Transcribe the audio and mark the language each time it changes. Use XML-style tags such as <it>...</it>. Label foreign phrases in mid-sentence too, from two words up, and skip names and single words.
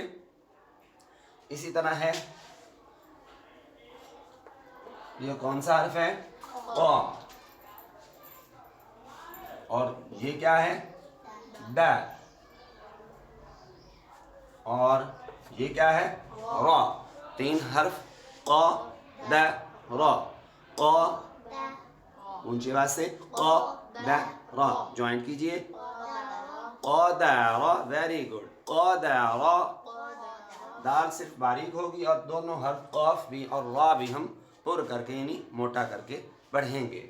<ur>اسی طرح ہے، یہ کون سا حرف ہے? قا۔ اور یہ کیا ہے? دا۔ اور یہ کیا ہے را. 3 حرف ق د را. ق اونچی آواز سے ق د را. جوائن کیجئے. قدر.</ur> <en>very good.</en> <ur>قدر. دال صرف باریک ہوگی اور دونوں حرف قاف بھی اور را بھی ہم پر کر کے یعنی موٹا کر کے پڑھیں گے.</ur>